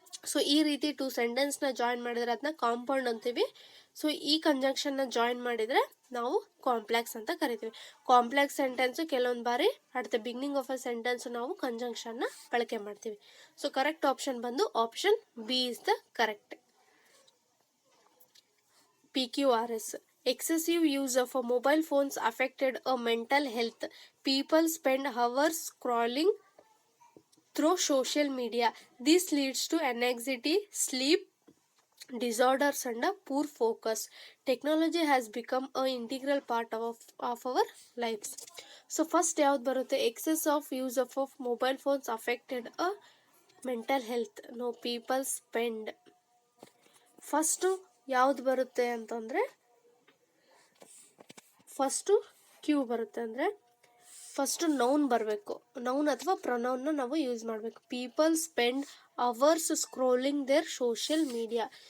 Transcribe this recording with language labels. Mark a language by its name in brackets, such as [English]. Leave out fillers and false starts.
[Kannada] So ಈ ರೀತಿ 2 ಸೆಂಟೆನ್ಸ್ನ join ಮಾಡಿದರೆ ಅದನ್ನ ಕಾಂಪೌಂಡ್ ಅಂತೀವಿ. ಸೊ ಈ ಕಂಜಂಕ್ಷನ್ನ ಜಾಯಿನ್ ಮಾಡಿದರೆ ನಾವು ಕಾಂಪ್ಲೆಕ್ಸ್ ಅಂತ ಕರಿತೀವಿ. ಕಾಂಪ್ಲೆಕ್ಸ್ ಸೆಂಟೆನ್ಸು ಕೆಲವೊಂದು ಬಾರಿ [English] at the beginning of a sentence [Kannada] ನಾವು ಕಂಜಂಕ್ಷನ್ನ ಬಳಕೆ ಮಾಡ್ತೀವಿ. [English] So correct option ಬಂದು option B is the correct. PQRS. Excessive use of mobile phones affected a mental health. People spend hours scrolling through social media. This leads to anxiety, sleep disorders and poor focus. Technology has become an integral part of our lives. So first [Kannada] ಯಾವ್ದು ಬರುತ್ತೆ? [English] excess of use of mobile phones affected a mental health. No, people spend. [Kannada] First ಯಾವ್ದು ಬರುತ್ತೆ ಅಂತಂದರೆ first Q ಬರುತ್ತೆ. ಅಂದರೆ first noun ಬರಬೇಕು. Noun ಅಥವಾ ಪ್ರೊನೌನ್ನ ನಾವು ಯೂಸ್ ಮಾಡಬೇಕು. [English] People spend hours scrolling there social media.